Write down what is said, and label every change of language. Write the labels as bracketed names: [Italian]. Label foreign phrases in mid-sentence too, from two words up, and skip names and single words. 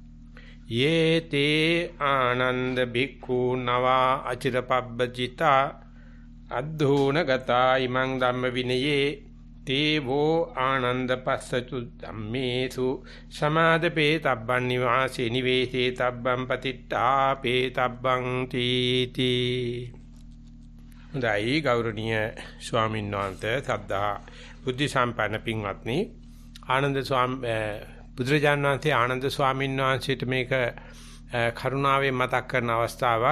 [Pali] යේතේ ආනන්ද භික්ඛු නවා අචිරපබ්බජිතා අද්ධෝන ගතා ඉමං ධම්ම විනයේ තේවෝ ආනන්ද පස්සතු ධම්මේසු සමාදපේ තබ්බන් නිවාසේ නිවේසේ තබ්බන් පතිට්ඨාපේ තබ්බන් තීති. [Sinhala] හොඳයි ගෞරවනීය ස්වාමීන් වහන්සේ සද්ධා බුද්ධ සම්පන්න පින්වත්නි, ආනන්ද බුදුරජාණන් වහන්සේ ආනන්ද ස්වාමීන් වහන්සේට මේක කරුණාවෙන් මතක් කරන අවස්ථාවක්.